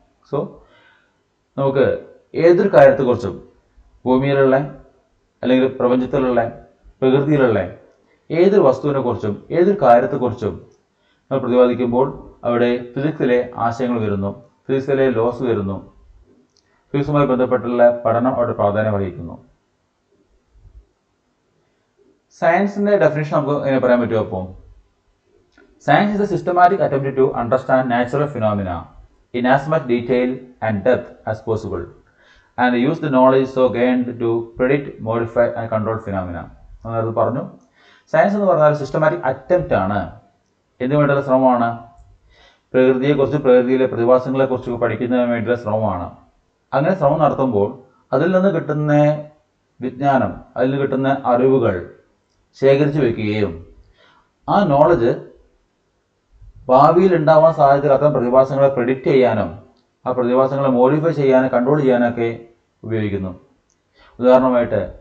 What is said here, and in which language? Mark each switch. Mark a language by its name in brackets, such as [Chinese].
[Malayalam] So നമുക്ക് ഏതൊരു കാര്യത്തെക്കുറിച്ചും, ഭൂമിയിലുള്ള അല്ലെങ്കിൽ പ്രപഞ്ചത്തിലുള്ള പ്രകൃതിയിലുള്ള ഏതൊരു വസ്തുവിനെ കുറിച്ചും ഏതൊരു കാര്യത്തെക്കുറിച്ചും നമ്മൾ പ്രതിപാദിക്കുമ്പോൾ അവിടെ ഫിസിക്സിലെ ആശയങ്ങൾ വരുന്നു, ഫിസിക്സിലെ ലോസ് വരുന്നു, ഫിസിക്സുമായി ബന്ധപ്പെട്ടുള്ള പഠനം അവിടെ പ്രാധാന്യം വഹിക്കുന്നു. സയൻസിന്റെ ഡെഫിനേഷൻ നമുക്ക് എങ്ങനെ പറയാൻ പറ്റുമോ? [English] അപ്പോൾ science is a systematic attempt to understand natural phenomena in as much detail and depth as possible and use the knowledge so gained to predict, modify and control phenomena. [Malayalam] അത് പറഞ്ഞു. സയൻസ് എന്ന് പറഞ്ഞാൽ systematic attempt ആണ്, എന്തിനു വേണ്ടിയുള്ള ശ്രമമാണ്? പ്രകൃതിയെക്കുറിച്ച് പ്രകൃതിയിലെ പ്രതിഭാസങ്ങളെക്കുറിച്ച് പഠിക്കുന്നതിന് വേണ്ടിയുള്ള ശ്രമമാണ്. അങ്ങനെ ശ്രമം നടത്തുമ്പോൾ അതിൽ നിന്ന് കിട്ടുന്ന വിജ്ഞാനം, അതിൽ നിന്ന് കിട്ടുന്ന അറിവുകൾ ശേഖരിച്ചു വയ്ക്കുകയും ആ നോളജ് ഭാവിയിൽ ഉണ്ടാവാൻ സാധ്യതയില്ലാത്ത പ്രതിഭാസങ്ങളെ പ്രെഡിക്റ്റ് ചെയ്യാനും ആ പ്രതിഭാസങ്ങളെ മോഡിഫൈ ചെയ്യാനും കൺട്രോൾ ചെയ്യാനൊക്കെ ഉപയോഗിക്കുന്നു. ഉദാഹരണമായിട്ട്